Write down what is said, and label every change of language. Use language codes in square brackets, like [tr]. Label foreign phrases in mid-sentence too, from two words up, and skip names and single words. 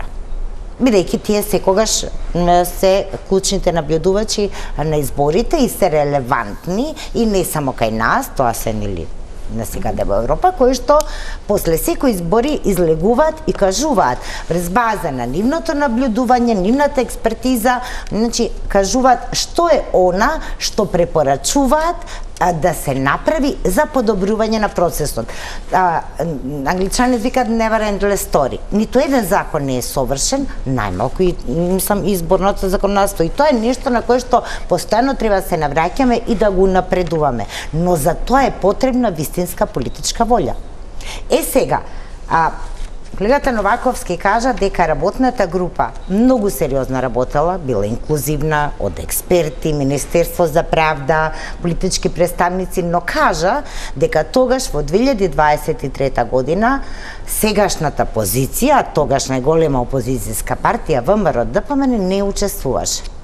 [mk] Бидејќи тие секогаш се клучните наблюдувачи на изборите и се релевантни и не само кај нас, тоа се нели на секаде во Европа, кои што после секои избори излегуваат и кажуваат врз база на нивното наблюдување, нивната експертиза, значи кажуваат што е она што препорачуваат да се направи за подобрување на процесот. Англичани викаат [en] never endless story. [mk] Ниту еден закон не е совршен, најмалку и изборното законодавство. И тоа е нешто на кое што постојано треба да се навраќаме и да го напредуваме. Но за тоа е потребна вистинска политичка волја. Сега, колегата Новаковски кажа дека работната група многу сериозно работела, била инклузивна, од експерти, Министерство за правда, политички представници, но кажа дека тогаш во 2023 година сегашната позиција, тогаш најголема опозицијска партија ВМРО ДПМН не учествуваше.